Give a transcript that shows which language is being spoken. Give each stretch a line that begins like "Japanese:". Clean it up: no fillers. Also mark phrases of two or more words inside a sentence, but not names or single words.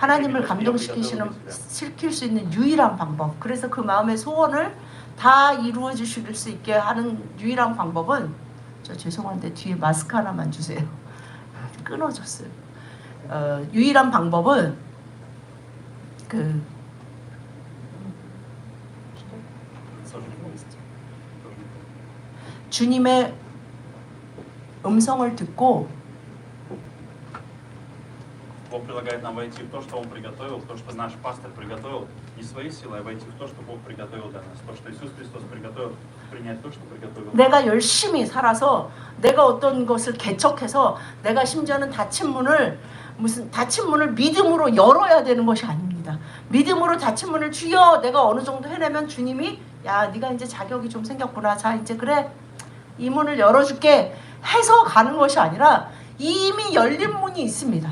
Korean: 하나님을 감동시킬 수 있는 유일한 방법. 그래서 그 마음의 소원을 다 이루어 주실 수 있게 하는 유일한 방법은, 저 죄송한데 뒤에 마스크 하나만 주세요. 끊어졌어요. 유일한 방법은 주님의 음성을 듣고
Russian: Бог предлагает нам войти в то, что Он приготовил, в то, что наш пастор приготовил, не своей силой, а войти в то, что Бог приготовил для нас, то, что Иисус Христос приготовил, принять то, что приготовил.
Korean: 내가 열심히 살아서 내가 어떤 것을 개척해서 내가 심지어는 닫힌 문을 믿음으로 열어야 되는 것이 아닙니다. 믿음으로 닫힌 문을 주여 내가 어느 정도 해내면 주님이 야 네가 이제 자격이 좀 생겼구나. 자 이제 그래 이 문을 열어줄게 해서 가는 것이 아니라 이미 열린 문이 있습니다.